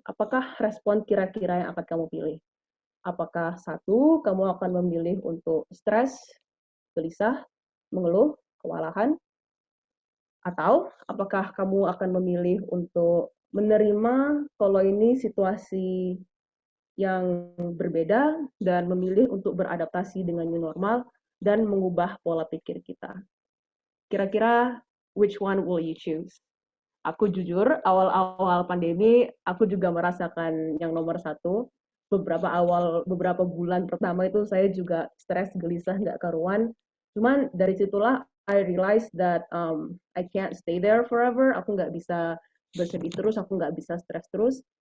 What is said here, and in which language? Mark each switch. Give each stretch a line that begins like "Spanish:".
Indonesian: Apakah respon kira-kira yang akan kamu pilih? Apakah satu, kamu akan memilih untuk stres, gelisah, mengeluh, kewalahan? Atau apakah kamu akan memilih untuk menerima kalau ini situasi yang berbeda dan memilih untuk beradaptasi dengan new normal dan mengubah pola pikir kita? Kira-kira
English: which one will you choose?
Indonesian: Aku jujur, awal-awal pandemi, aku juga merasakan yang nomor satu. Beberapa bulan pertama itu saya juga stres, gelisah, nggak karuan. Cuman dari situlah
English: I realized that I can't stay there forever.
Indonesian: Aku nggak bisa bersedih terus, aku nggak bisa stres terus.